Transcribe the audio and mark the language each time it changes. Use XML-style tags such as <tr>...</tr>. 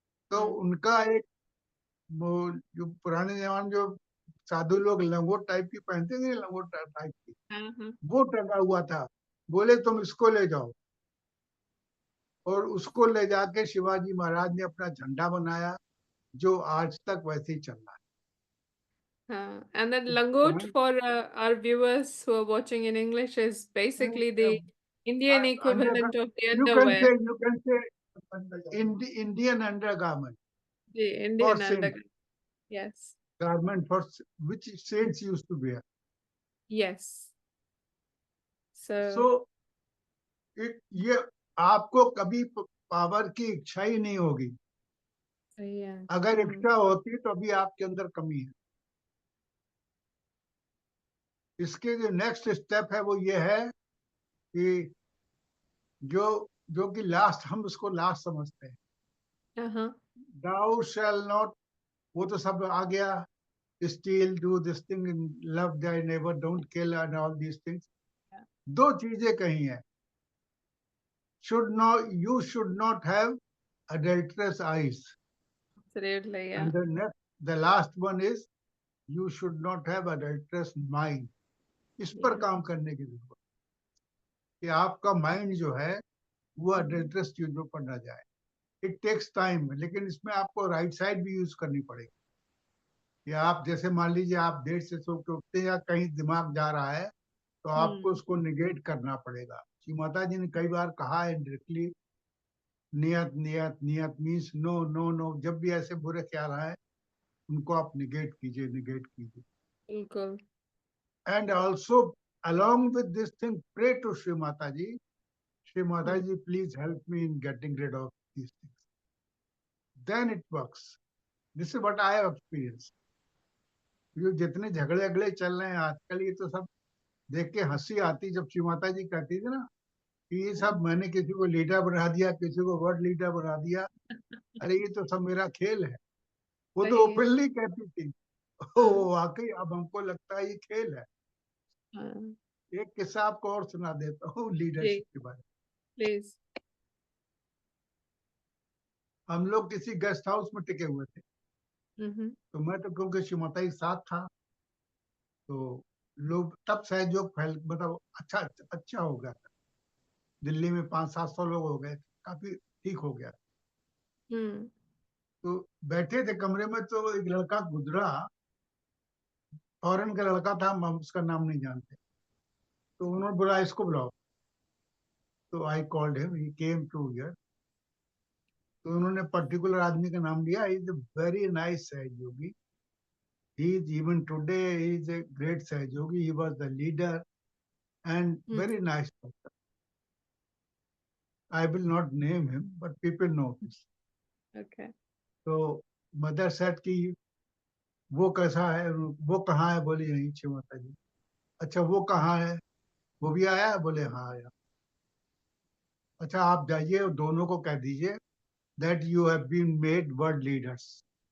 <hi>तो उनका एक, वो जो पुराने जमाने जो साधु लोग लंगोट टाइप की पहनते थे, लंगोट टाइप की, वो टंगा हुआ था। बोले तुम इसको ले जाओ, और उसको ले जाके शिवाजी महाराज ने अपना झंडा बनाया, जो आज तक वैसे ही चल रहा है।</hi> <en>And then langot for our viewers who are watching in English is basically the Indian equivalent of the underwear. You can say Indian undergarment. The Indian undergarment. Yes. Garment for which saints used to wear. Yes.</en> <hi>So ये आपको कभी power की इच्छा ही नहीं होगी। अगर इच्छा होती तो अभी आपके अंदर कमी है। इसके जो नेक्स्ट स्टेप है वो ये है कि जो कि लास्ट, हम उसको लास्ट समझते हैं।</hi> <en>Thou shall not,</en> <hi>वो तो सब आ गया,</hi> <en>steal, do this thing, love thy neighbor, don't kill, and all these things.</en> <hi>दो चीजें कही हैं।</hi> <en>You should not have adulterous eyes. Absolutely, yeah. And the last one is you should not have adulterous mind.</en> <hi>इस पर काम करने की जरूरत कि आपका माइंड जो है वो अडल्ट्रस चीजों पर न जाए।</hi> <en>it takes time,</en> <hi>लेकिन इसमें आपको राइट साइड भी यूज करनी पड़ेगी। कि आप जैसे मान लीजिए आप देर से सो के उठते हैं या कहीं दिमाग जा रहा है, तो आपको उसको निगेट करना पड़ेगा। श्री माता जी ने कई बार कहा है डायरेक्टली, नियत नियत नियत</hi> <en>Means no no no.</en> <hi>जब भी ऐसे बुरे ख्याल आए उनको आप निगेट कीजिए, निगेट कीजिए। बिल्कुल।</hi> <en>And also along with this thing, pray to Shri Mataji. Shri Mataji, please help me in getting rid of these things. Then it works. This is what I have experienced.</en> <hi>ये जितने झगड़े अगड़े चल रहे हैं आजकल, ये तो सब देख के हंसी आती। जब श्री माता जी कहती थी ना कि ये सब मैंने किसी को लीडर बना दिया, किसी को वर्ड लीडर बना दिया, अरे ये तो सब मेरा खेल है, वो तो ओपनली कहती थी। वाकई अब हमको लगता है ये खेल है। एक किस्सा आपको और सुना देता हूँ लीडरशिप के बारे में। प्लीज। हम लोग किसी गेस्ट हाउस में टिके हुए थे। तो मैं तो क्योंकि श्री माता जी साथ था, तो लोग तब सहयोग फैल, मतलब अच्छा हो गया था। दिल्ली में 500-700 लोग हो गए, काफी ठीक हो गया। तो बैठे थे कमरे में, तो एक लड़का गुजरा, फॉरेन का लड़का था, हम उसका नाम नहीं जानते। तो उन्होंने बोला इसको बुलाओ।</hi> <en>तो I called him, he came to here.</en> <hi>तो उन्होंने पर्टिकुलर आदमी का नाम लिया।</hi> <en>He is a very nice Sahajogi. He is even today, he is a great Sahajogi. He was the leader and very nice person. I will not name him, but people know this. Okay. So mother said</en> <hi>कि वो कैसा है, वो कहाँ है? बोली यहीं श्री माता जी। अच्छा वो कहाँ है? वो भी आया? बोले हाँ आया। अच्छा आप जाइए और दोनों को कह दीजिए</hi> <en>that you have been made world leaders.</en>